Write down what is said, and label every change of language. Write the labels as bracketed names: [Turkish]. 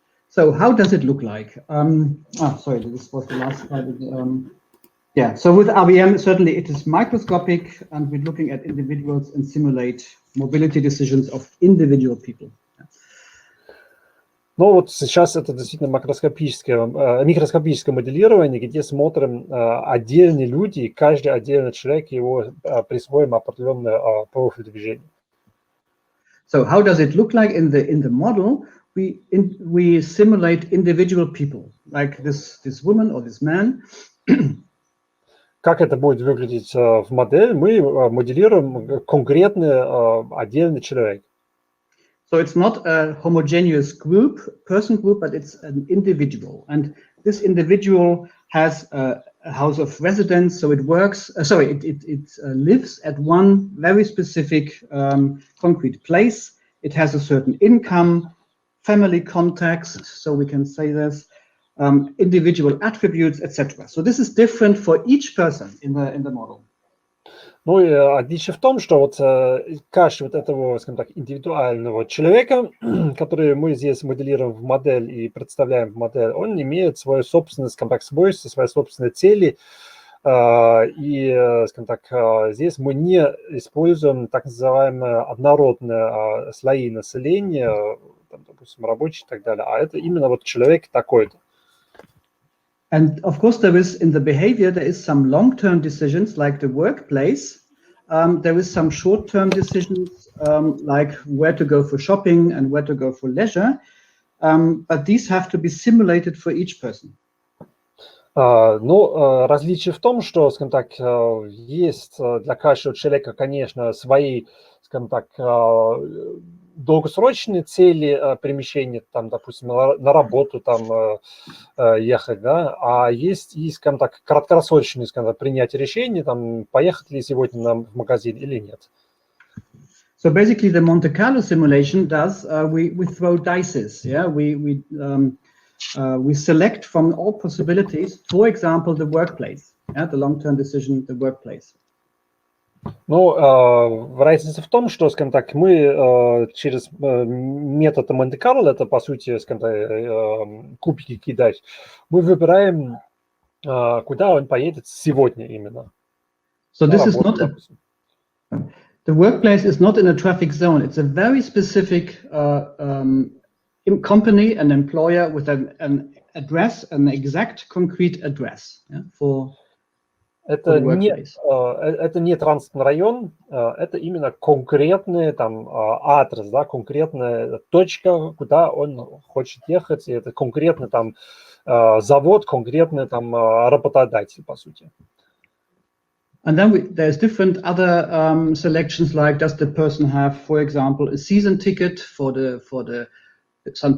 [English] So how does it look like? Sorry, this was the last slide. Yeah, so with RVM, certainly it is microscopic, and we're looking at individuals and simulate mobility decisions of individual people. [Russian] Ну вот сейчас это действительно микроскопическое моделирование, где смотрим отдельные люди, и каждый отдельный человек его присвоим определенный профиль движения. [English] So how does it look like in the model? We simulate individual people, like this woman or this man. [Russian] Как это будет выглядеть в модели? Мы моделируем конкретный отдельный человек. [English] So it's not a homogeneous person group, but it's an individual. And this individual has a house of residence, so it works, it lives at one very specific concrete place. It has a certain income, family context, so we can say this, individual attributes, etc. So this is different for each person in the model. [Russian] Ну и отличие в том, что вот каждый вот этого, скажем так, индивидуального человека, который мы здесь моделируем в модель и представляем в модель, он имеет свою собственную, скажем так, свойства, свои собственные цели. И, скажем так, здесь мы не используем так называемые однородные слои населения, там, допустим, рабочие и так далее, а это именно вот человек такой-то. [English] And of course, there is in the behavior, there is some long-term decisions like the workplace. There is some short-term decisions like where to go for shopping and where to go for leisure. But these have to be simulated for each person. [Russian] Ну, различие в том, что, скажем так, есть для каждого человека, конечно, свои, скажем так, долгосрочные цели перемещения, там, допустим, на работу там ехать, да, а есть и, скажем так, краткосрочные, скажем так, принятие решений, там, поехать ли сегодня в магазин или нет. [English] So basically, the Monte Carlo simulation does we throw dices, yeah, we select from all possibilities, for example, the workplace, yeah, the long-term decision, the workplace. [Russian] Ну, разница в том, что, скажем так, мы через метод Монте-Карло, это, по сути, скажем так, кубики кидать, мы выбираем, куда он поедет сегодня именно. [English] So this is not the workplace is not in a traffic zone. It's a very specific company, an employer with an address, an exact concrete address, yeah, for [Russian] Это не транспортный район, это именно конкретный там адрес, да, конкретная точка, куда он хочет ехать, и это конкретный там завод, конкретный там работодатель, по сути. [English] And then there's different other selections, like does the person have, for example, a season ticket for the St.